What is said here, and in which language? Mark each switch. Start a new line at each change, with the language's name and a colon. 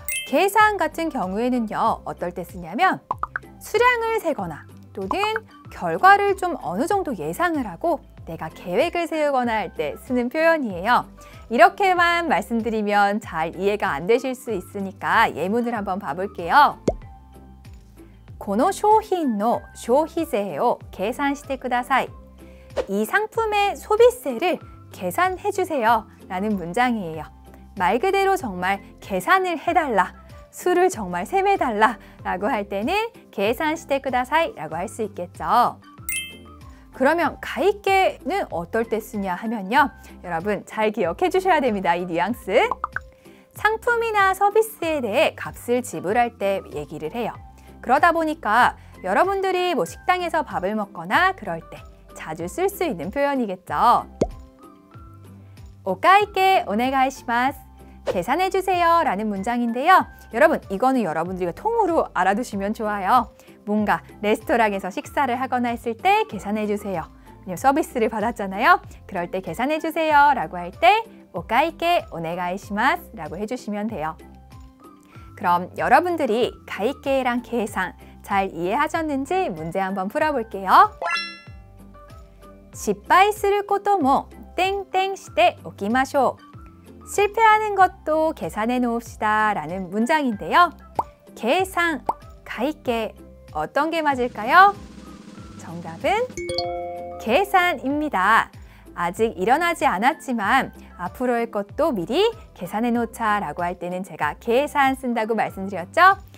Korean: 계산 같은 경우에는요, 어떨 때 쓰냐면 수량을 세거나 또는 결과를 좀 어느 정도 예상을 하고 내가 계획을 세우거나 할 때 쓰는 표현이에요. 이렇게만 말씀드리면 잘 이해가 안 되실 수 있으니까 예문을 한번 봐볼게요.
Japanese: この商品の消費税を計算してください.
Korean: 이 상품의 소비세를 계산해 주세요 라는 문장이에요. 말 그대로 정말 계산을 해달라, 수를 정말 셈해달라 라고 할 때는
Japanese: 계산시테 쿠다사이
Korean: 라고 할 수 있겠죠. 그러면 가이케는 어떨 때 쓰냐 하면요, 여러분 잘 기억해 주셔야 됩니다. 이 뉘앙스. 상품이나 서비스에 대해 값을 지불할 때 얘기를 해요. 그러다 보니까 여러분들이 뭐 식당에서 밥을 먹거나 그럴 때 자주 쓸 수 있는 표현이겠죠.
Japanese: 오카이케 오네가이시마스.
Korean: 계산해 주세요 라는 문장인데요. 여러분, 이거는 여러분들이 통으로 알아두시면 좋아요. 뭔가 레스토랑에서 식사를 하거나 했을 때 계산해 주세요. 서비스를 받았잖아요. 그럴 때 계산해 주세요 라고 할 때
Japanese: 오카이케 오네가이시마스
Korean: 라고 해주시면 돼요. 그럼 여러분들이 가이케랑 계산 잘 이해하셨는지 문제 한번 풀어볼게요.
Japanese: 失敗することも
Korean: 땡땡
Japanese: しておきましょう.
Korean: 실패하는 것도 계산해 놓읍시다 라는 문장인데요. 계산, 가이케 어떤 게 맞을까요? 정답은 계산입니다. 아직 일어나지 않았지만 앞으로의 것도 미리 계산해 놓자 라고 할 때는 제가 계산 쓴다고 말씀드렸죠.